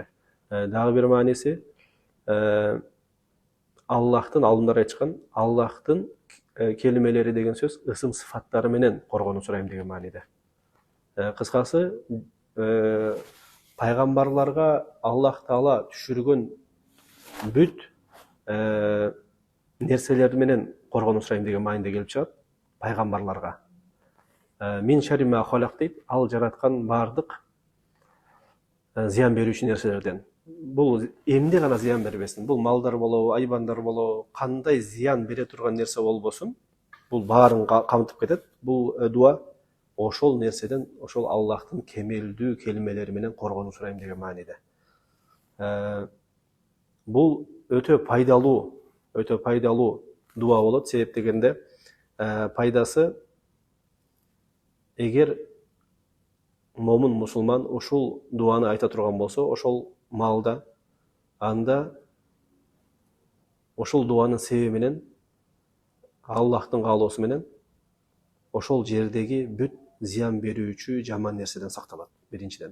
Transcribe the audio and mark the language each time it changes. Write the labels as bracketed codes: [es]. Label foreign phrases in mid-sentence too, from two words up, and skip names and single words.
[ky] Дагы бир мааниси, Аллахтын, алымдар айткан, Аллахтын келмелери деген сөз ысым сыфаттары менен коргонуу сурайм деген мааниде. Кыскасы, пайгамбарларга Аллах Таала түшүргөн бүт нерселер менен коргонуу сурайм деген мааниде келип чыгат. [kk] пайғамбарларға. [ar] من شر ما خلق [kk] дейді, ал жаратқан бардық зиян беруші нәрселерден. Бұл емде ғана зиян бербесін. Бұл малдар болу, айбандар болу, қандай зиян бере тұрған нәрсе болбосын, бұл барын қамтып кетеді. [ky] Бұл дуа ошол нәрседен, ошол Аллахтың кемелдүү келмелери менен коргонуу сурайм деген мааниде. Бұл өтө пайдалуу дуа болот. Себеп дегенде пайдасы, эгер момун мусулман ушул дуаны айта турган болсо, ошол малда, анда ошол дуанын себеби менен, Аллахтын каалоосу менен ошол жердеги бүт зиян берүүчү жаман нерседен сакталат, биринчиден.